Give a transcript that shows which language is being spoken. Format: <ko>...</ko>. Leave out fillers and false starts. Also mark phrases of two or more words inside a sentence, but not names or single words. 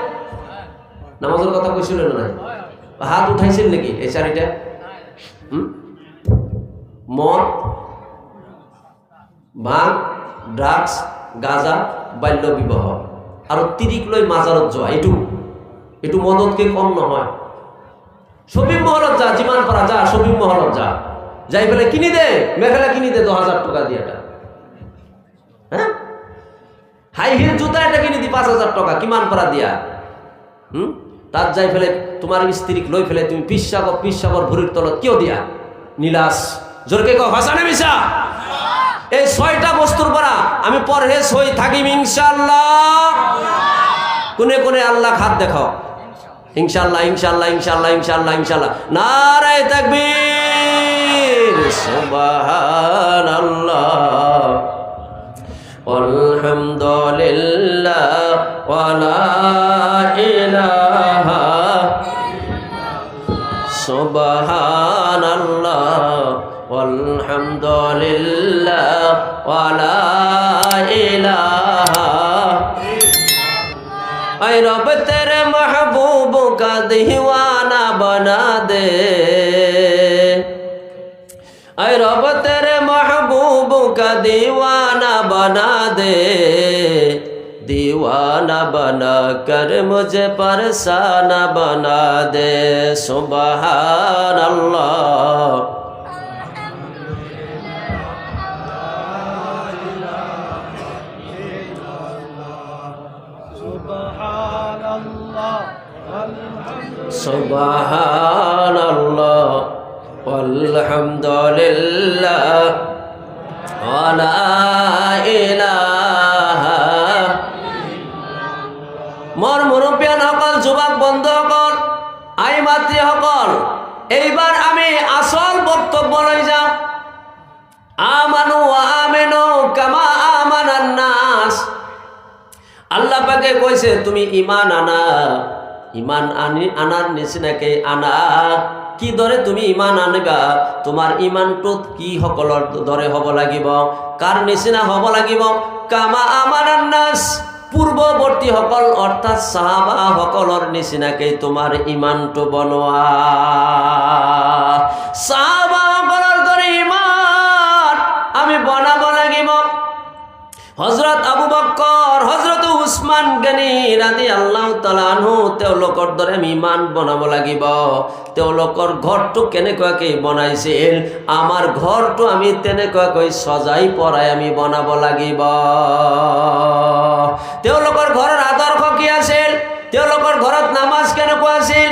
<as>নামাজৰ কথা কৈছিলো না নাই? হাত উঠাইছিল নেকি এই চাৰিটা? মদ, ভাং, ড্ৰাগছ, গাঁজা, বাল্য বিবাহ আৰু তিৰিক লৈ মাজাৰত যোৱা, এইটো মদতকে কম নহয়। শপিং মহলত যা, যিমান পারা যা, শপিং মহলত যাই ফেলে কিনি দে, মেখেলা কিনি দে 10,000 টাকা দিয়ে, হ্যাঁ,</as> <en>high heel</en> <as>জুতা এটা কিনি দি 5,000 টাকা, কিমান পারা দিয়া, তাত যাই ফেলে তোমার স্ত্রীক লৈ ফেলে তুমি পিসাবর ভরির তলত কিয় দিয়া? নীলাস। জোরকে কও হাসানে মিশা। এই 6টা বস্তুর পরা আমি পরহেজ হই থাকিম ইনশাআল্লাহ। কোনে আল্লাহ হাত দেখাও ইনশাআল্লাহ।</as> <ar>نعرة تكبير، سبحان الله، الحمد لله، ولا إله، سبحان الله، الحمد لله، ولا إله.</ar> <hi>ऐ रब तेरे महबूब का दीवाना बना दे, ऐ रब तेरे महबूब का दीवाना बना दे, दीवाना बना कर मुझे परसाना बना दे।</hi> <ar>سبحان الله. سبحان الله، الحمد لله، ولا إله.</ar> <as>মোর মুরব্বিয়ান সকল, যুবক বন্ধুসকল, আই মাতৃসকল, এইবার আমি আসল বক্তব্য লৈ যাম।</as> <ar>آمنوا وآمنوا كما آمن الناس.</ar> <as>আল্লাহ পাকে কইছে তুমি ঈমান আনা, ঈমান আনার নিচিনাকে আনা। কি দৰে তুমি ঈমান আনিবা? তোমাৰ ঈমানটো কি সকলৰ দৰে হ'ব লাগিব? কাৰ নিচিনা হ'ব লাগিব?</as> <ar>كما آمن الناس,</ar> <as>পূৰ্ববৰ্তী সকল অৰ্থাৎ সাহাবা সকলৰ নিচিনাকে তোমাৰ ঈমানটো বনোৱা। সাহাবা সকলৰ দৰে ঈমান আমি বনাব লাগিব।</as> <ar>حضرت أبو بكر، حضرت عثمان غني رضي الله تعالى عنه,</ar> <as>তেওঁলোকৰ দৰে আমি ঈমান বনাব লাগিব। তেওঁলোকৰ ঘৰটো কেনেকুৱাকৈ বনাইছিল, আমাৰ ঘৰটো আমি তেনেকুৱাকৈ সজাই পৰাই আমি বনাব লাগিব। তেওঁলোকৰ ঘৰৰ আদৰ্শ কি আছিল? তেওঁলোকৰ ঘৰত নামাজ কেনেকুৱা আছিল?</as>